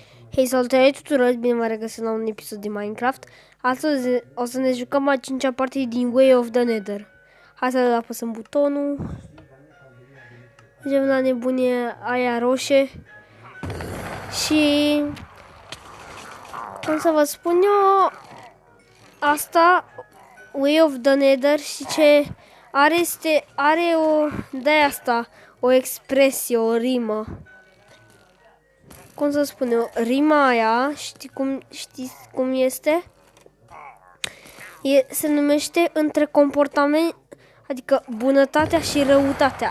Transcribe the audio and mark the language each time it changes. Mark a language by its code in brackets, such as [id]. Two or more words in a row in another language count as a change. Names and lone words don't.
[ro] Hei, salutare tuturor, bine v-am regăsit la un episod din Minecraft. Astăzi o să ne jucăm a 5-a parte din Way of the Nether. Hai să apăsăm butonul. Mergem la nebunie aia roșie. Și cum să vă spun eu, asta, Way of the Nether, și ce are este, are o, de asta, o expresie, o rimă. Cum să spun eu, rima aia, știți cum este? Se numește între comportament, adică bunătatea și răutatea.